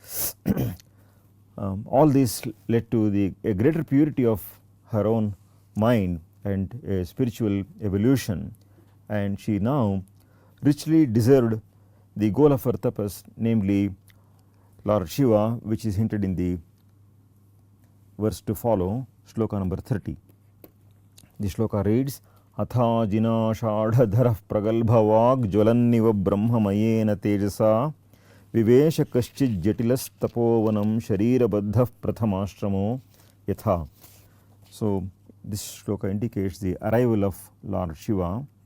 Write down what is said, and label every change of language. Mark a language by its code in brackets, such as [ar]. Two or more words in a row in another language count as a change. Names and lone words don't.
[en] all this led to a greater purity of her own mind and a spiritual evolution, and she now richly deserved the goal of her tapas, namely Lord Shiva, which is hinted in the verse to follow, Sloka number 30. The Sloka reads, [sa] अथ जिनाषाढधरः प्रगल्भवाग् ज्वलन्निव ब्रह्ममयेन तेजसा विवेश कश्चिद् जटिलस् तपोवनम् शरीरबाधः प्रथमाश्रमो यथा. [en] So this shloka indicates the arrival of Lord Shiva.